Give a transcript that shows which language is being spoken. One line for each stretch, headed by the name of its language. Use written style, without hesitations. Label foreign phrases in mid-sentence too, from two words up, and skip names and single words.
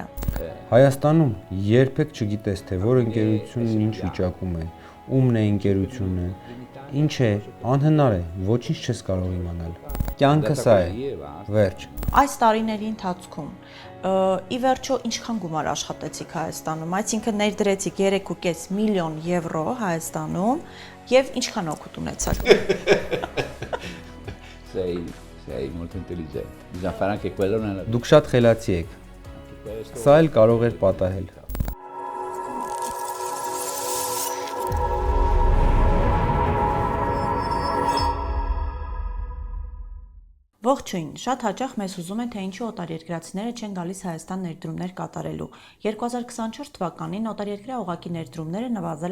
Armenian: Հայաստանում երբեք չգիտես, թե որ ընկերությունն ինչ վիճակում է, ումն է ընկերությունը, ինչ է, անհնար է, ոչինչ չես կարող իմանալ։ Կյանքը սա է, վերջ։ Այս տարիների ընթացքում ի վերջո ինչքան գումար աշխատեցիք Հայաստանում, այսինքն ներդրեցիք 3.5 միլիոն եվրո Հայաստանում եւ ինչքան օգուտ ունեցաք։
Italian: Sei molto intelligente. Bisogna fare anche quello nella vita.
Armenian: Դուք շատ խելացի եք։ Սա էլ կարող էր պատահել։ Ողջույն, շատ հաճախ մեզ ուզում են, թե ինչու օտարերկրացիները չեն գալիս Հայաստան ներդրումներ կատարելու։ 2024 թվականին օտարերկրյա օղակի ներդրումները նվազել